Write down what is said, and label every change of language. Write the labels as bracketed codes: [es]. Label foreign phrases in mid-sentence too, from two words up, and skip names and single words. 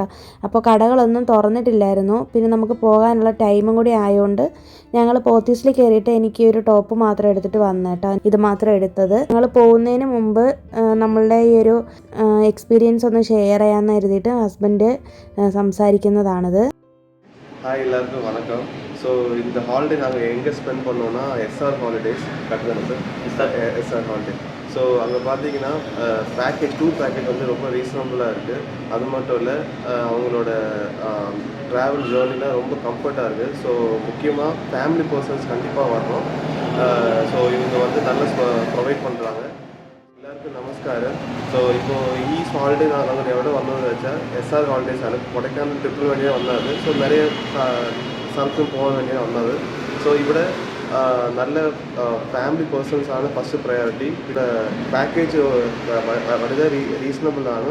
[ml] അപ്പോൾ കടകളൊന്നും തുറന്നിട്ടില്ലായിരുന്നു. പിന്നെ നമുക്ക് പോകാനുള്ള ടൈമും കൂടി ആയതുകൊണ്ട് ഞങ്ങൾ പോത്തീസിൽ കയറിയിട്ട് എനിക്ക് ഒരു ടോപ്പ് മാത്രം എടുത്തിട്ട് വന്നു കേട്ടോ. ഇത് മാത്രം എടുത്തത്. ഞങ്ങൾ പോകുന്നതിന് മുമ്പ് നമ്മളുടെ ഈ ഒരു എക്സ്പീരിയൻസ് ഒന്ന് ഷെയർ ചെയ്യാമെന്ന് കരുതിയിട്ട് ഹസ്ബൻഡ് സംസാരിക്കുന്നതാണിത്. [ta] ஹாய் எல்லாருக்கும் வணக்கம். ஸோ இந்த ஹாலிடே நாங்கள் எங்கே ஸ்பெண்ட் பண்ணோன்னா எஸ்ஆர் ஹாலிடேஸ் கட்டுறது எஸ்ஆர் ஹாலிடே. ஸோ அங்கே பார்த்தீங்கன்னா [en] tour package [ta] வந்து ரொம்ப ரீசனபுளாக இருக்குது. அது மட்டும் இல்லை, அவங்களோட [en] travel journey [ta] ரொம்ப கம்ஃபர்ட்டாக இருக்குது. ஸோ முக்கியமாக [en] family persons [ta] கண்டிப்பாக வரணும். ஸோ இவங்க வந்து நல்லா ப்ரொவைட் பண்ணுறாங்க. [ml] എല്ലാവർക്കും നമസ്കാരം. സോ ഇപ്പോൾ ഈ ഹോളിഡേ ഞങ്ങൾ എവിടെ വന്നതെന്ന് വെച്ചാൽ എസ്ആർ ഹോളിഡേസ് ആണ്. കൊടൈക്കനാൽ ട്രിപ്പിന് വേണ്ടിയാണ് വന്നത്. സോ നിറയെ സ്ഥലത്തും പോകാൻ വേണ്ടിയാണ് വന്നത്. സോ ഇവിടെ നല്ല [en] family persons [ml] ആണ് [en] first priority. [ml] ഇവിടെ പാക്കേജ് വളരെ റീസണബിൾ ആണ്.